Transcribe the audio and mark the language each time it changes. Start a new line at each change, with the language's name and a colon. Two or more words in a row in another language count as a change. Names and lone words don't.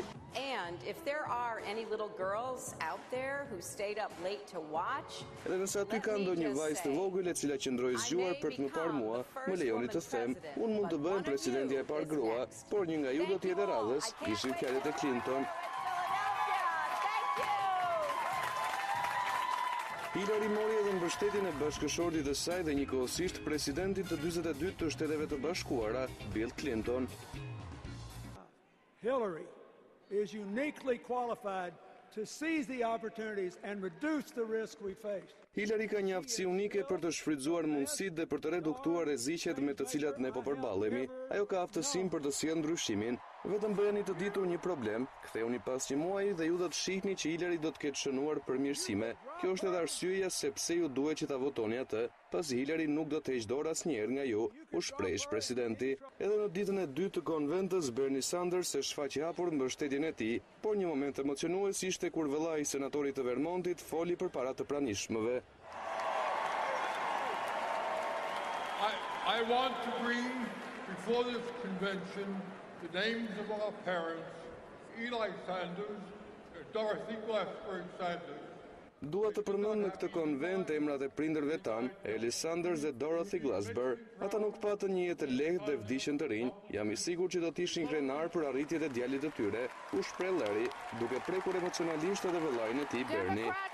English: And if there are any little girls out there who stayed up late to watch,
Albanian: edhe nëse aty ka ndonjë vajzë të vogël e cila qëndroi zgjuar për të më parë mua, më lejoni të them, unë mund të bëhem presidentja e parë grua, por një nga ju do të jetë radhës, ishin fjalët e Clinton. Hillary mori edhe mbështetjen e bashkëshortit të saj dhe njëkohësisht presidentit të 42 të Shteteve të Bashkuara, Bill Clinton.
English: Hillary is uniquely qualified to seize the opportunities and reduce the risk we face.
Albanian: Hillary ka një aftësi unike për të shfrytzuar mundësitë dhe për të reduktuar rreziqet me të cilat ne po përballemi. Ajo ka aftësinë për të sjellë ndryshimin. Vetëm bëheni të ditur një problem, ktheuni pas një muaji dhe ju do të shihni që Hillary do të ketë shënuar përmirësime. Kjo është edhe arsyeja se pse ju duhet që ta votoni atë, pasi Hillary nuk do të heqë dorë asnjëherë nga ju, u shpreh presidenti. Edhe në ditën e dytë të konventës, Bernie Sanders e shfaqi hapur mbështetjen e tij, por një moment emocionues ishte kur vëllai i senatorit të Vermontit foli përpara të pranishmëve.
English: I want to bring before this convention the names of our parents, Eli Sanders and Dorothy Glassberg Sanders.
Albanian: Dua të përmend në këtë konvent emrat e prindërve tan, Eli Sanders dhe Dorothy Glassberg. Ata nuk patën një jetë lehtë dhe vdishën të rinj. Jam i sigurt që do të ishin krenar për arritjet e djalit të tyre, u shpreh Larry, duke prekur emocionalisht edhe vëllain e tij Bernie.